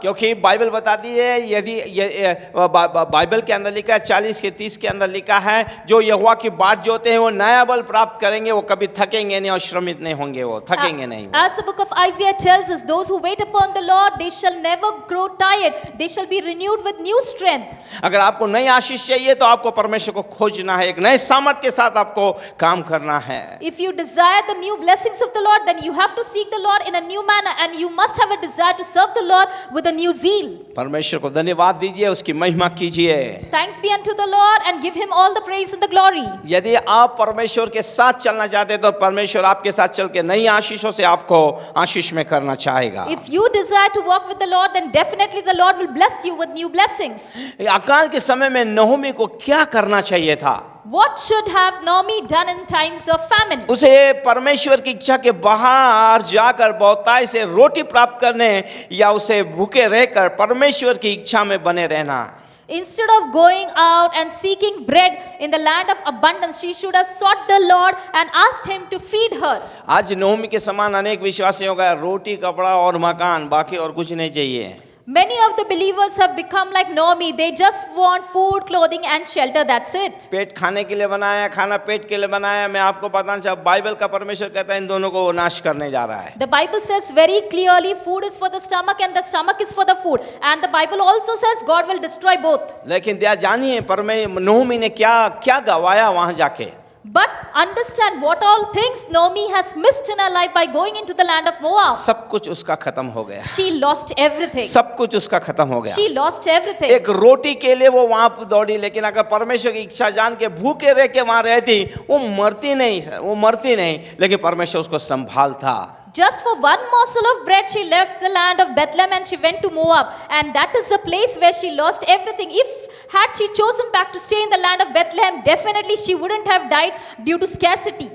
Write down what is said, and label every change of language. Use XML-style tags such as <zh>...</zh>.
<hi>क्योंकि बाइबल बताती है, बाइबल के अंदर लिखा है, 40 के 30 के अंदर लिखा है, जो यहोवा की बाट जोते हैं वो नया बल प्राप्त करेंगे, वो कभी थकेंगे नहीं और श्रमित नहीं होंगे, वो थकेंगे नहीं।</hi> <en>As the book of Isaiah tells us, those who wait upon the Lord, they shall never grow tired. They shall be renewed with new strength.</en> <hi>अगर आपको नई आशीष चाहिए तो आपको परमेश्वर को खोजना है, एक नए सामर्थ के साथ आपको काम करना है।</hi> <en>If you desire the new blessings of the Lord, then you have to seek the Lord in a new manner, and you must have a desire to serve the Lord with a new zeal.</en> <hi>परमेश्वर को धन्यवाद दीजिए, उसकी महिमा कीजिए।</hi> <en>Thanks be unto the Lord, and give him all the praise and the glory.</en> <hi>यदि आप परमेश्वर के साथ चलना चाहते हैं तो परमेश्वर आपके साथ चल के नई आशीषों से आपको आशीष में करना चाहेगा।</hi> <en>If you desire to walk with the Lord, then definitely the Lord will bless you with new blessings.</en> <hi>अकाल के समय में नहोमी को क्या करना चाहिए था?</hi> <en>What should have Naomi done in times of famine?</en> <hi>उसे परमेश्वर की इच्छा के बाहर जाकर बहुतायत से रोटी प्राप्त करने या उसे भूखे रहकर परमेश्वर की इच्छा में बने रहना?</hi> <en>Instead of going out and seeking bread in the land of abundance, she should have sought the Lord and asked him to feed her.</en> <hi>आज नहोमी के समान अनेक विश्वासियों का रोटी, कपड़ा और मकान, बाकी और कुछ नहीं चाहिए।</hi> <en>Many of the believers have become like Naomi. They just want food, clothing and shelter. That's it.</en> <hi>पेट खाने के लिए बनाया, खाना पेट के लिए बनाया। मैं आपको पता नहीं, बाइबल का परमेश्वर कहता है इन दोनों को वो नाश करने जा रहा है।</hi> <en>The Bible says very clearly, food is for the stomach and the stomach is for the food. And the Bible also says God will destroy both.</en> <hi>लेकिन जानिए नहोमी ने क्या क्या गवाया वहां जाके।</hi> <en>But understand what all things Naomi has missed in her life by going into the land of Moab.</en> <hi>सब कुछ उसका खत्म हो गया।</hi> <en>She lost everything.</en> <hi>सब कुछ उसका खत्म हो गया।</hi> <en>She lost everything.</en> <hi>एक रोटी के लिए वो वहां दौड़ी, लेकिन अगर परमेश्वर की इच्छा जान के भूखे रह के वहां रहती, वो मरती नहीं, लेकिन परमेश्वर उसको संभालता।</hi> <en>Just for one morsel of bread, she left the land of Bethlehem and she went to Moab. And that is the place where she lost everything. Had she chosen back to stay in the land of Bethlehem, definitely she wouldn't have died due to scarcity.</en>